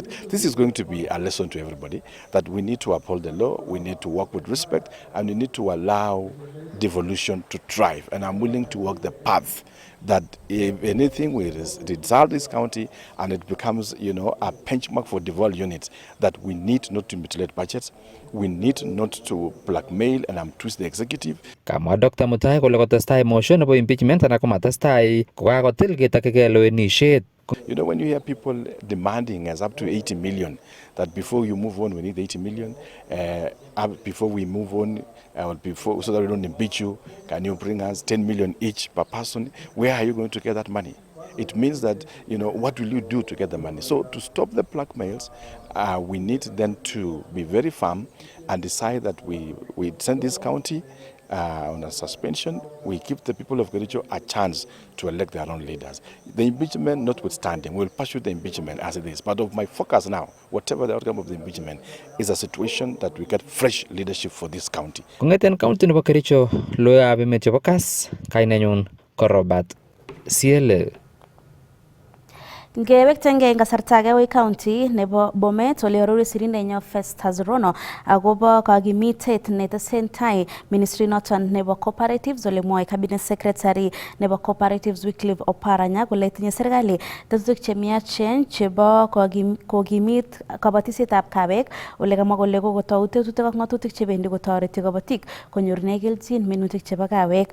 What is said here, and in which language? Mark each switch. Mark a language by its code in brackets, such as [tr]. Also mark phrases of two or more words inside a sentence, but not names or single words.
[en] This is going to be a lesson to everybody that we need to uphold the law, we need to work with respect, and we need to allow devolution to thrive. And I'm willing to walk the path that if anything we dissolve this county and it becomes, a benchmark for devolved units, that we need not to mutilate budgets, we need not to blackmail and twist the executive. [kln] Kamwa Dr. Mutai kole kotestai motion nebo impeachment anan komatestai kokakotil ketakike lewenishet. [en] When you hear people demanding as up to 80 million, that before you move on, we need 80 million. Before we move on, so that we don't impeach you, can you bring us 10 million each per person? Where are you going to get that money? It means that, what will you do to get the money? So to stop the blackmails, we need then to be very firm and decide that we send this county on a suspension. We give the people of Kericho a chance to elect their own leaders. The impeachment notwithstanding, we'll pursue the impeachment as it is. But of my focus now, whatever the outcome of the impeachment, is a situation that we get fresh leadership for this county. [kln] Kongeten county nebo Kericho, loya abimet chebo Kass, kainenyun ko Robert CLA. Ngewektenge eng kasarta age wei county nebo Bomet ole orori sirindenyo Festus Rono agobo kagimitet netesentai ministry noton nebo cooperatives ole mwoe [en] cabinet secretary [kln] nebo cooperatives Wycliffe Oparanya kole tinye serikali tetutik chemiachen chebo kogimit kabatisietab kabek ole kamwa kole kokotou tetutik ak ng'atutik chebendi kotoreti kabatik konyorune kelchin minutik chebo kabek.